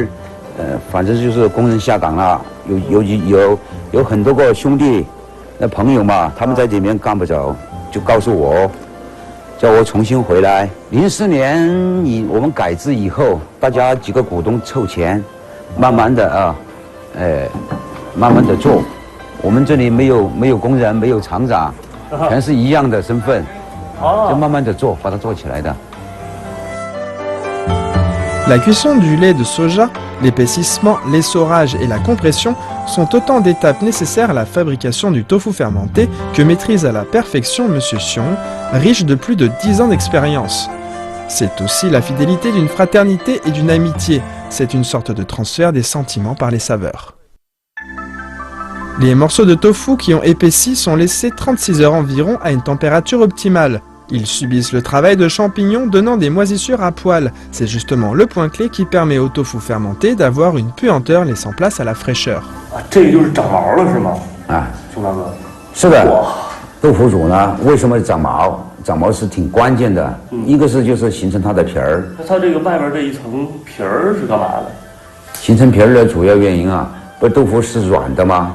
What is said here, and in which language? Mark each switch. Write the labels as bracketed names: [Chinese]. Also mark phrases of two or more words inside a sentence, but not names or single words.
[Chinese] 反正就是工人下岗了，有很多个兄弟，那朋友嘛，他们在这边干不着，就告诉我，叫我重新回来。04年我们改制以后，大家几个股东凑钱，慢慢的慢慢的做。我们这里没有工人，没有厂长，全是一样的身份，就慢慢的做，把它做起来的。 [French] La cuisson du lait de soja, l'épaississement, l'essorage et la compression sont autant d'étapes nécessaires à la fabrication du tofu fermenté que maîtrise à la perfection M. Xiong, riche de plus de 10 ans d'expérience. C'est aussi la fidélité d'une fraternité et d'une amitié, c'est une sorte de transfert des sentiments par les saveurs. Les morceaux de tofu qui ont épaissi sont laissés 36 heures environ à une température optimale. Ils subissent le travail de champignons donnant des moisissures à poil. C'est justement le point clé qui permet au tofu fermenté d'avoir une puanteur laissant place à la fraîcheur. [Chinese] 这个就是长毛了是吗？熊大哥。是的。豆腐乳呢，为什么长毛？长毛是挺关键的。一个是就是形成它的皮儿。那它这个外边这一层皮儿是干嘛的？形成皮儿的主要原因啊，不豆腐是软的吗？